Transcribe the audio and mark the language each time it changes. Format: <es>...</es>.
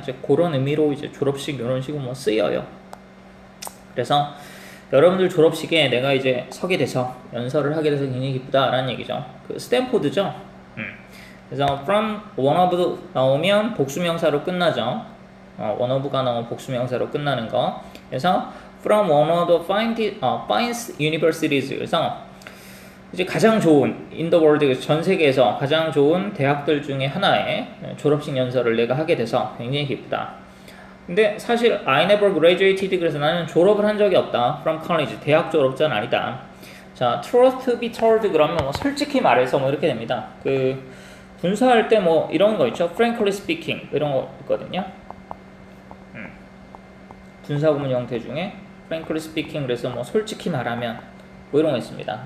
<ko>이제 그런 의미로 이제 졸업식 이런 식으로 뭐 쓰여요. 그래서 여러분들 졸업식에 내가 이제 서게 돼서 연설을 하게 돼서 굉장히 기쁘다라는 얘기죠. 그 스탠포드죠. 그래서</ko> <en>from one of</en> <ko>나오면 복수명사로 끝나죠. one of가 나오면 복수명사로 끝나는 거. 그래서</ko> <en>from one of the finest universities.</en> <ko>그래서 이제 가장 좋은</ko> <en>in the world,</en> <ko>전 세계에서 가장 좋은 대학들 중에 하나의 졸업식 연설을 내가 하게 돼서 굉장히 기쁘다. 근데 사실</ko> <en>I never graduated.</en> <ko>그래서 나는 졸업을 한 적이 없다.</ko> <en>from college,</en> <ko>대학 졸업자는 아니다. 자,</ko> <en>truth to be told</en> <ko>그러면 뭐 솔직히 말해서 뭐 이렇게 됩니다. 그 분사할 때 뭐 이런 거 있죠.</ko> <en>frankly speaking</en> <ko>이런 거 있거든요. 분사구문 형태 중에</ko> <en>frankly speaking</en> <ko>그래서 뭐 솔직히 말하면 뭐 이런 거 있습니다.</ko>